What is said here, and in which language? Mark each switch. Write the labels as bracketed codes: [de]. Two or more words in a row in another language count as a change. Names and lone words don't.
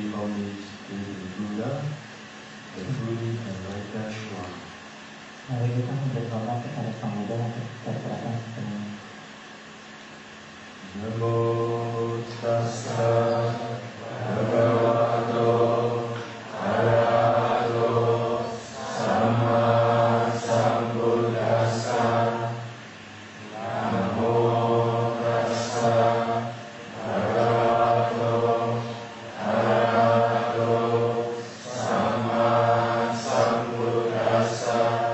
[en] homage to the Buddha, the fully enlightened one. [id] Mari kita memberi hormat kepada Sang Buddha yang tercerahkan sepenuhnya. [pi] Namo tassa bhagavato arahato samma sambuddhassa. Namo tassa bhagavato arahato samma sambuddhassa.